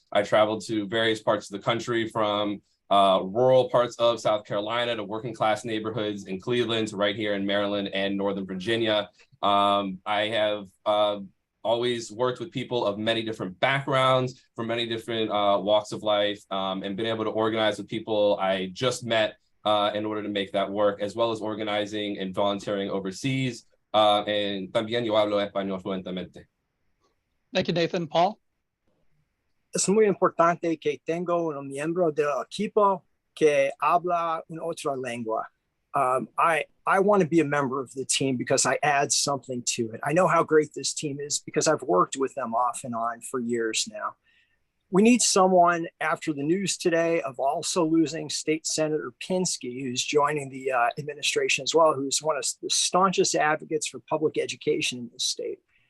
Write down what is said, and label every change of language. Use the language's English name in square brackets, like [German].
[English] I traveled to various parts of the country, from rural parts of South Carolina to working class neighborhoods in Cleveland to right here in Maryland and Northern Virginia. I have always worked with people of many different backgrounds, from many different walks of life, and been able to organize with people I just met in order to make that work, as well as organizing and volunteering overseas. [Spanish] And también yo hablo español fluentemente. [English] Thank you, Nathan. Paul? [Spanish] Es muy importante que tengo un miembro del equipo que habla una otra lengua. [English] I want to be a member of the team because I add something to it. I know how great this team is because I've worked with them off and on for years now. We need someone, after the news today of also losing State Senator Pinsky, who's joining the administration as well, who's one of the staunchest advocates for public education in the state.